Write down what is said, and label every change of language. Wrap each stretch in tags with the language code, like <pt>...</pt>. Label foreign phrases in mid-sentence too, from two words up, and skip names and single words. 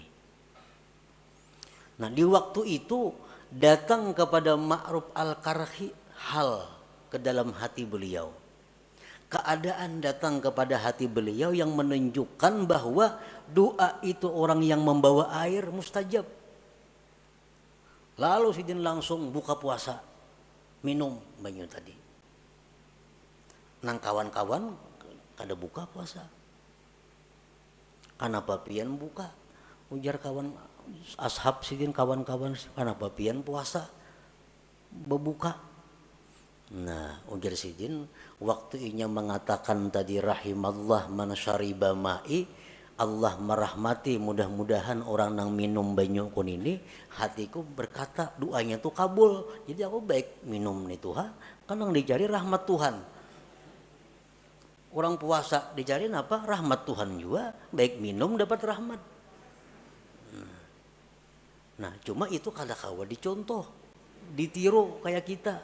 <id>Nah di waktu itu datang kepada Ma'ruf al-Karhi hal ke dalam hati beliau. Keadaan datang kepada hati beliau yang menunjukkan bahwa doa itu orang yang membawa air mustajab.</id> <bjn>Lalu sidin langsung buka puasa, minum banyu tadi. Nang kawan-kawan kada buka puasa. Kenapa pian buka? Ujar kawan ashab sidin kawan-kawan, kenapa pian puasa berbuka? Nah, ujar sidin waktu inya mengatakan tadi</bjn> <ar>رحم الله من شرب مائي,</ar> <bjn>Allah merahmati mudah-mudahan orang nang minum banyu kun ini, hatiku berkata doanya tuh kabul. Jadi aku baik minum nih Tuhan, kan yang dicari rahmat Tuhan.</bjn> <id>Orang puasa dicari apa? Rahmat Tuhan juga.</id> <bjn>Baik minum dapat rahmat. Nah cuma itu kada kawa dicontoh, ditiru kayak kita.</bjn>